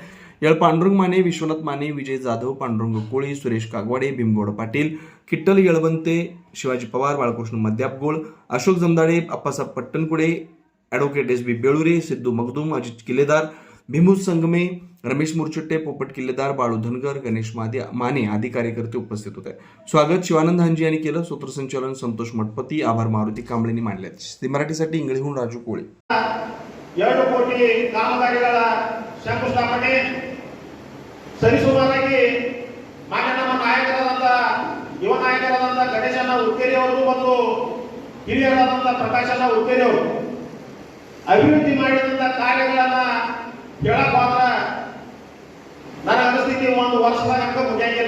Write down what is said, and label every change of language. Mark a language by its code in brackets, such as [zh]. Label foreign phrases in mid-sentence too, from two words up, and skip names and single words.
[mr] यावेळी पांडुरंग माने, विश्वनाथ माने, विजय जाधव, पांडुरंग कोळी, सुरेश कागवाडे, भीमगौड पाटील, किट्टल येळवंते, शिवाजी पवार, बाळकृष्ण मद्यापगोळ, अशोक जमदाडे, आप्पासाहेब पट्टणकुडे, ॲडव्होकेट एस बी बेळुरे, सिद्धू मखदूम, अजित किल्लेदार, भीमूज संगमे, रमेश मुरचुट्टे, पोपट किल्लेदार, बाळू धनगर, गणेश माने आदी कार्यकर्ते उपस्थित होते. स्वागत शिवानंद हांजी यांनी केलं. सूत्रसंचालन संतोष मठपती, आभार मारुती कांबळेंनी मांडले. ती मराठीसाठी इंगळीहून राजू कोळे. [kn] 2 ಕೋಟಿ ಕಾಮಗಾರಿಗಳ ಶಂಕುಸ್ಥಾಪನೆ ಸರಿಸುಮಾರಾಗಿ ಮಾನ್ಯ ನಮ್ಮ ನಾಯಕರಾದಂಥ ಯುವ ನಾಯಕರಾದಂಥ ಗಣೇಶಣ್ಣ ಹುಕ್ಕೇರಿ ಅವರು ಮತ್ತು ಹಿರಿಯರಾದಂಥ ಪ್ರಕಾಶಣ್ಣ ಹುಕ್ಕೇರಿ ಅವರು ಅಭಿವೃದ್ಧಿ ಮಾಡಿದಂಥ ಕಾರ್ಯಗಳನ್ನ ಹೇಳಕ್ ಮಾತ್ರ ನನ್ನ ಅನಿಸ್ತಿದ್ದಿ 1 ವರ್ಷದಾಗ ಮುಗಿಯಂಗಿಲ್ಲ.